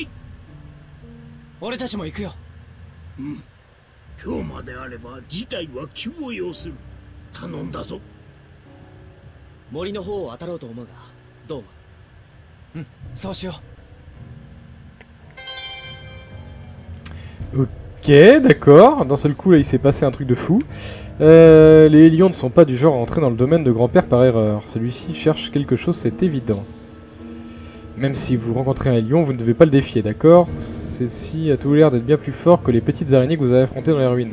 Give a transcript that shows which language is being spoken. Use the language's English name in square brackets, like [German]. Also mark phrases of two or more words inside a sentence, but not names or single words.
[Japanese] 俺たちも行くよ。うん、氷魔であれば事態は急を要する。頼んだぞ。森の方を当たろうと思うがどうも。うん、そうしよう。 [French] Ok, d'accord. D'un seul coup, là, il s'est passé un truc de fou. Les Hélions ne sont pas du genre à entrer dans le domaine de grand-père par erreur. Celui-ci cherche quelque chose, c'est évident. Même si vous rencontrez un Hélion, vous ne devez pas le défier, d'accord? Ceci a tout l'air d'être bien plus fort que les petites araignées que vous avez affrontées dans les ruines.